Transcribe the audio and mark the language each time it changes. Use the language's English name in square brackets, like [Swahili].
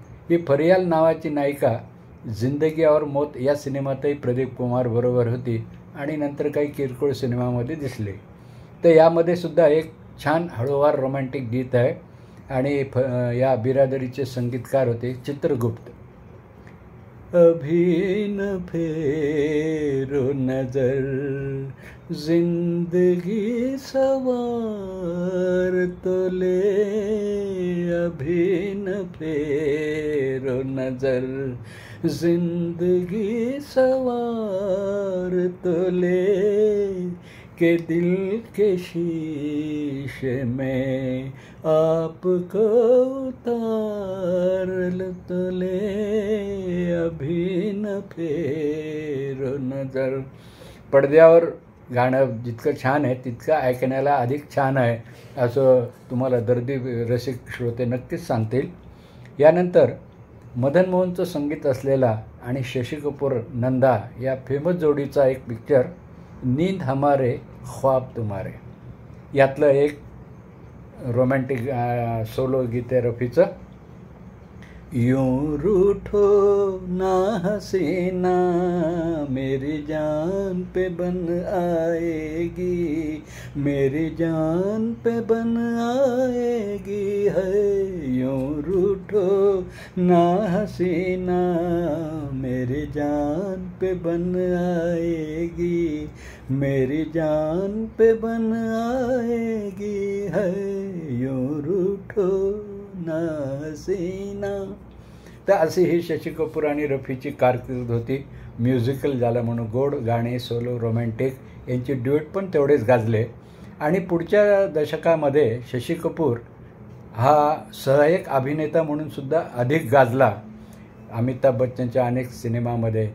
[Marathi] ही फरियाल नावाची नायिका जिंदगी और मौत या सिनेमातही प्रदीप कुमार बरोबर होती आणि नंतर काही किरकोळ सिनेमामध्ये दिसले. तर यामध्ये सुद्धा एक छान हळूवार रोमॅन्टिक गीत आहे आणि या बिरादरीचे संगीतकार होते चित्रगुप्त. [Hindi] अभी न फेरो नजर जिंदगी सवार तो ले, अभी न फेरो नजर जिंदगी सवार तो ले, के दिल के शीशे में आपको उतार तो ले, अभी न फेरो नजर. [Marathi] पडद्यावर गाणं जितकं छान आहे तितकं ऐकण्याला अधिक छान आहे असं तुम्हाला दर्दी रसिक श्रोते नक्कीच सांगतील. यानंतर मदन मोहनचं संगीत असलेला आणि शशी कपूर नंदा या फेमस जोडीचा एक पिक्चर नींद हमारे ख्वाब तुम्हारे. यातलं एक रोमॅन्टिक सोलो गीत आहे रफीचं. [Hindi] यूं रूठो ना हसीना मेरी जान पे बन आएगी, मेरी जान पे बन आएगी है, यूं रूठो ना हसीना मेरी जान पे बन आएगी, मेरी जान पे बन आएगी है, यूं रूठो ना हसीना. [Marathi] तर अशी ही शशी कपूर आणि रफीची कारकीर्द होती. म्युझिकल झालं म्हणून गोड गाणे, सोलो, रोमॅन्टिक यांचे ड्युएट पण तेवढेच गाजले. आणि पुढच्या दशकामध्ये शशी कपूर हा सहाय्यक अभिनेता म्हणून सुद्धा अधिक गाजला अमिताभ बच्चनच्या अनेक सिनेमामध्ये.